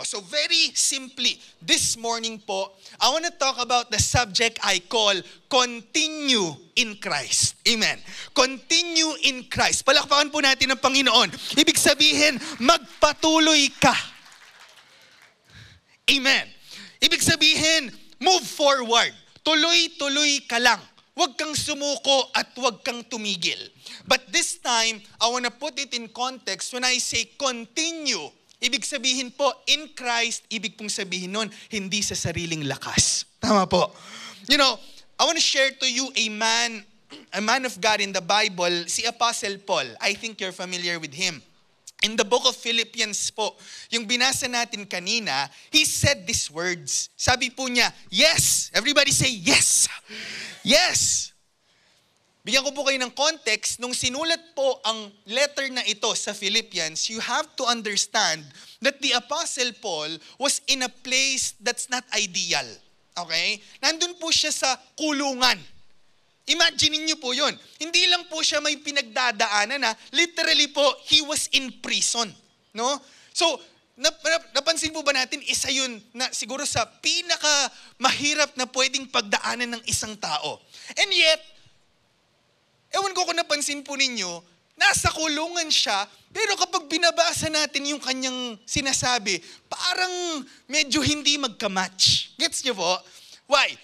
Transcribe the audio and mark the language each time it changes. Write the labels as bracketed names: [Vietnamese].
[English] So very simply, this morning po, I want to talk about the subject I call continue in Christ. Amen. Continue in Christ. [Filipino] Palakpakan po natin ang Panginoon. Ibig sabihin, magpatuloy ka. Amen. Ibig sabihin, [English] move forward. [Filipino] Tuloy-tuloy ka lang. Huwag kang sumuko at huwag kang tumigil. [English] But this time, I want to put it in context. When I say continue, [Filipino] ibig sabihin po, [English] in Christ, [Filipino] ibig pong sabihin nun, hindi sa sariling lakas. Tama po. [English] You know, I want to share to you a man of God in the Bible, si Apostle Paul. I think you're familiar with him. In the book of Philippians po, [Filipino] yung binasa natin kanina, [English] he said these words. [Filipino] Sabi po niya, [English] yes. Everybody say yes. Yes. [Filipino] Bigyan ko po kayo ng context. Nung sinulat po ang letter na ito sa Philippians, [English] you have to understand that the Apostle Paul was in a place that's not ideal. Okay? [Filipino] Nandun po siya sa kulungan. Imagine niyo po yun. Hindi lang po siya may pinagdadaanan na literally po, [English] he was in prison. [Filipino] No? So, napansin po ba natin, isa yun na siguro sa pinaka mahirap na pwedeng pagdaanan ng isang tao. [English] And yet, [Filipino] ewan ko kung napansin po ninyo, nasa kulungan siya, pero kapag binabasa natin yung kanyang sinasabi, parang medyo hindi magka-match. Gets niyo po? Why?